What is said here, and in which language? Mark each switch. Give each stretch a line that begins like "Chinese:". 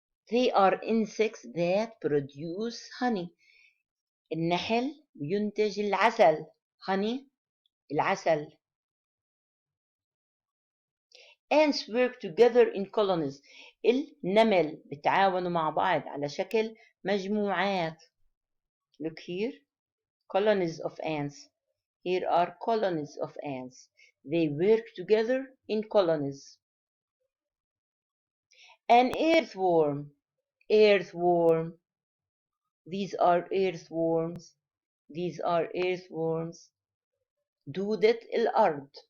English: They are insects that produce honey.
Arabic: النحل ينتج العسل. honey العسل.
English: Ants work together in colonies.
Arabic: النمل بتعاونوا مع بعض على شكل مجموعات.
English: Look here. Colonies of ants. Here are colonies of ants. They work together in colonies. An earthworm. Earthworm. These are earthworms. These are earthworms.
Arabic: دودة الأرض.